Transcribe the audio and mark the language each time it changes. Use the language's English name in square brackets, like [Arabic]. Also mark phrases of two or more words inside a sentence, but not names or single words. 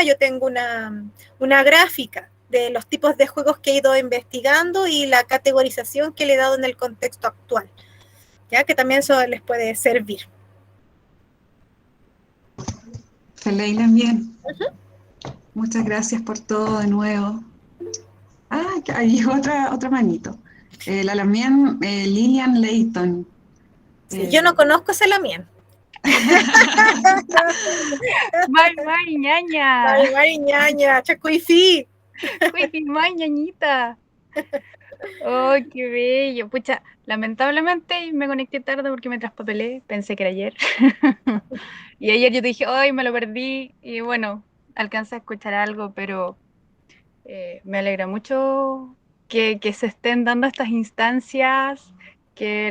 [Spanish] Yo tengo una gráfica de los tipos de juegos que he ido investigando y la categorización que le he dado en el contexto actual, ya que también eso les puede servir. Feliz bien. Muchas gracias por todo de nuevo. Ahí otra manito. La Lamien Lilian Leighton. Sí, yo no conozco esa Lamien. [Mapuche] Mari ñaña. Mari ñaña, chacuifi. Mari ñañita. [Spanish] Oh, qué bello. Pucha, lamentablemente me conecté tarde porque me traspapelé. Pensé que era ayer. Y ayer yo dije, ay, me lo perdí. Y bueno, alcancé a escuchar algo, pero me alegra mucho que se estén dando estas instancias, que